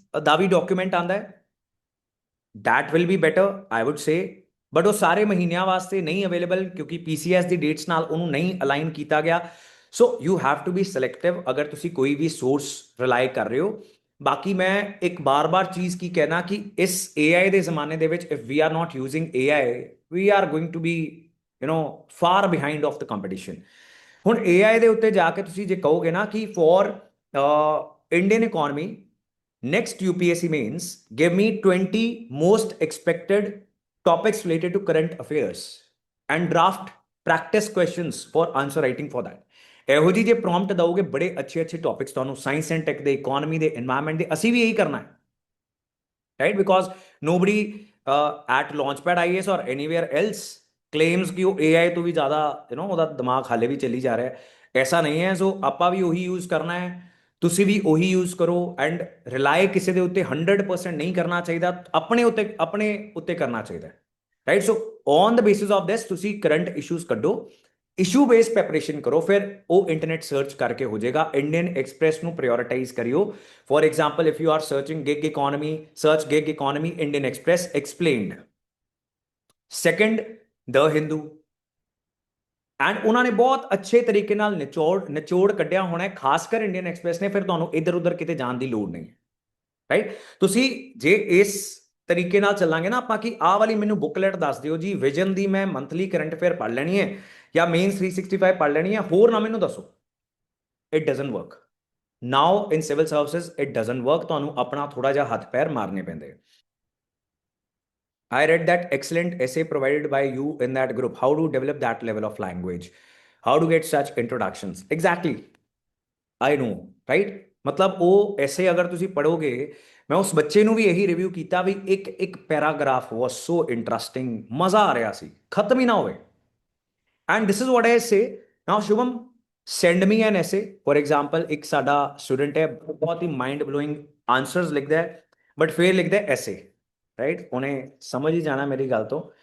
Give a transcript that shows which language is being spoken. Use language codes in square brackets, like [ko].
[pa] ਦਾ ਵੀ document ਆਂਦਾ ਹੈ, [en] that will be better I would say, [pa] but ਉਹ ਸਾਰੇ ਮਹੀਨਿਆਂ ਵਾਸਤੇ ਨਹੀਂ ਅਵੇਲੇਬਲ ਕਿਉਂਕਿ ਪੀਸੀਐਸ ਦੀ ਡੇਟਸ ਨਾਲ ਉਹਨੂੰ ਨਹੀਂ ਅਲਾਈਨ ਕੀਤਾ ਗਿਆ। [en] so you have to be selective [pa] ਅਗਰ ਤੁਸੀਂ ਕੋਈ ਵੀ ਸੋਰਸ ਰਿਲਾਈ ਕਰ ਰਹੇ ਹੋ। ਬਾਕੀ ਮੈਂ ਇੱਕ ਬਾਰ-ਬਾਰ ਚੀਜ਼ ਕੀ ਕਹਿਣਾ ਕਿ ਇਸ AI ਦੇ ਜ਼ਮਾਨੇ ਦੇ ਵਿੱਚ [en] If we are not using AI we are going to be far behind of the competition. [pa] ਹੁਣ AI ਦੇ ਉੱਤੇ ਜਾ ਕੇ ਤੁਸੀਂ ਜੇ ਕਹੋਗੇ ਨਾ ਕਿ [en] For Indian economy next UPSC means give me 20 most expected topics related to current affairs and draft practice questions for answer writing for that। [pa] ਇਹੋ ਜੀ ਜੇ ਪ੍ਰੋਮਪਟ ਦਓਗੇ ਬੜੇ ਅੱਛੇ ਅੱਛੇ ਟੌਪਿਕਸ ਤੁਹਾਨੂੰ ਸਾਇੰਸ ਐਂਡ ਟੈਕ ਦੇ, ਇਕਨੋਮੀ ਦੇ, এনवायरमेंट ਦੇ, ਅਸੀਂ ਵੀ ਇਹੀ ਕਰਨਾ ਹੈ right, ਬਿਕॉज [en] nobody at launchpad IAS or anywhere else claims [pa] ਕਿ ਉਹ AI ਤੋਂ ਵੀ ਜ਼ਿਆਦਾ ਉਹਦਾ ਦਿਮਾਗ ਹਾਲੇ ਵੀ ਚੱਲੀ ਜਾ ਰਿਹਾ ਹੈ। ਐਸਾ ਨਹੀਂ ਹੈ। ਸੋ ਆਪਾਂ ਵੀ ਉਹੀ ਯੂਜ਼ ਕਰਨਾ ਹੈ, ਤੁਸੀਂ ਵੀ ਉਹੀ ਯੂਜ਼ ਕਰੋ ਐਂਡ ਰਿਲਾਈ ਕਿਸੇ ਦੇ ਉੱਤੇ 100% ਨਹੀਂ ਕਰਨਾ ਚਾਹੀਦਾ, ਆਪਣੇ ਉੱਤੇ ਕਰਨਾ ਚਾਹੀਦਾ right. [en] so on the basis of this [pa] ਤੁਸੀਂ ਕਰੰਟ ਇਸ਼ੂਜ਼ ਕੱਢੋ, ਇਸ਼ੂ ਬੇਸਡ ਪ੍ਰੈਪਰੇਸ਼ਨ ਕਰੋ, ਫਿਰ ਉਹ ਇੰਟਰਨੈਟ ਸਰਚ ਕਰਕੇ ਹੋ ਜਾਏਗਾ। ਇੰਡੀਅਨ ਐਕਸਪ੍ਰੈਸ ਨੂੰ ਪ੍ਰਾਇੋਰਟਾਈਜ਼ ਕਰਿਓ। [en] For example if you are searching gig economy, search gig economy Indian Express explained. Second the Hindu, [pa] and ਉਹਨਾਂ ਨੇ ਬਹੁਤ ਅੱਛੇ ਤਰੀਕੇ ਨਾਲ ਨਿਚੋੜ ਕੱਢਿਆ ਹੋਣਾ ਹੈ, ਖਾਸ ਕਰ ਇੰਡੀਅਨ ਐਕਸਪ੍ਰੈਸ ਨੇ। ਫਿਰ ਤੁਹਾਨੂੰ ਇੱਧਰ ਉੱਧਰ ਕਿਤੇ ਜਾਣ ਦੀ ਲੋੜ ਨਹੀਂ ਹੈ ਰਾਈਟ। ਤੁਸੀਂ ਜੇ ਇਸ ਤਰੀਕੇ ਨਾਲ ਚੱਲਾਂਗੇ ਨਾ ਆਪਾਂ ਕਿ ਆਹ ਵਾਲੀ ਮੈਨੂੰ ਬੁੱਕਲੈਟ ਦੱਸ ਦਿਓ ਜੀ, ਵਿਜ਼ਨ ਦੀ ਮੈਂ ਮੰਥਲੀ ਕਰੰਟ ਅਫੇਅਰ ਪੜ੍ਹ ਲੈਣੀ ਹੈ ਜਾਂ ਮੇਨ 365 ਪੜ੍ਹ ਲੈਣੀ ਹੈ, ਹੋਰ ਨਾ ਮੈਨੂੰ ਦੱਸੋ, [en] It doesn't work now in civil services, it doesn't work. [pa] ਤੁਹਾਨੂੰ ਆਪਣਾ ਥੋੜਾ ਜਿਹਾ ਹੱਥ ਪੈਰ ਮਾਰਨੇ ਪੈਂਦੇ। [en] I read that excellent essay provided by you in that group. How to develop that level of language? How to get such introductions? Exactly. I know, right? [pa] मतलब ਉਹ ਐਸੇ ਅਗਰ ਤੁਸੀਂ ਪੜੋਗੇ, ਮੈਂ ਉਸ ਬੱਚੇ ਨੂੰ ਵੀ ਇਹੀ ਰਿਵਿਊ ਕੀਤਾ ਵੀ ਇੱਕ ਇੱਕ ਪੈਰਾਗ੍ਰਾਫ [en] was so interesting, [pa] ਮਜ਼ਾ ਆ ਰਿਹਾ ਸੀ, ਖਤਮ ਹੀ ਨਾ ਹੋਵੇ। [en] And this is what I say now Shubham, send me an essay. [pa] ਫॉर एग्जांपल ਇੱਕ ਸਾਡਾ ਸਟੂਡੈਂਟ ਹੈ, ਬਹੁਤ ਹੀ ਮਾਈਂਡ ਬਲੋਇੰਗ ਆਨਸਰਸ ਲਿਖਦਾ ਹੈ, ਬਟ ਫਿਰ ਲਿਖਦਾ ਐਸੇ ਰਾਈਟ, ਉਹਨੇ ਸਮਝ ਹੀ ਜਾਣਾ ਮੇਰੀ ਗੱਲ ਤੋਂ।